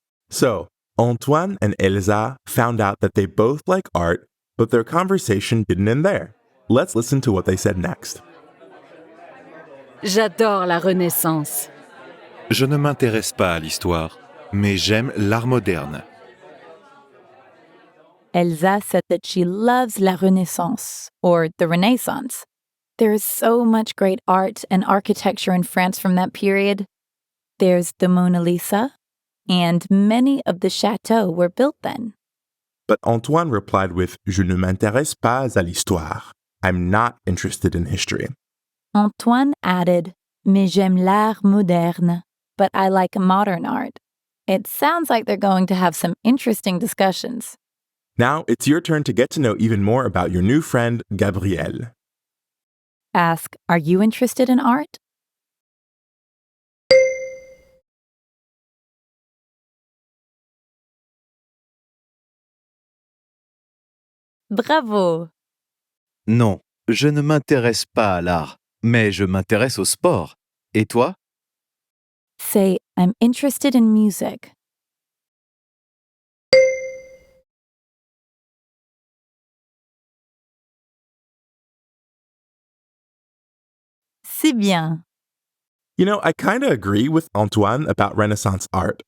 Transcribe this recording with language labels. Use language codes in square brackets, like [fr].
[en] So, Antoine and Elsa found out that they both like art, but their conversation didn't end there. Let's listen to what they said next. [fr] J'adore la Renaissance. Je ne m'intéresse pas à l'histoire, mais j'aime l'art moderne. [en] Elsa said that she loves la Renaissance, or the Renaissance. There is so much great art and architecture in France from that period. There's the Mona Lisa, and many of the chateaux were built then. But Antoine replied with [fr] Je ne m'intéresse pas à l'histoire. [en] I'm not interested in history. Antoine added, [fr] Mais j'aime l'art moderne, [en] but I like modern art. It sounds like they're going to have some interesting discussions. Now it's your turn to get to know even more about your new friend, Gabrielle. Ask, Are you interested in art? [fr] Bravo! Non, je ne m'intéresse pas à l'art, mais je m'intéresse au sport. Et toi? [en] Say, I'm interested in music. [fr] C'est bien. [en] You know, I kind of agree with Antoine about Renaissance art.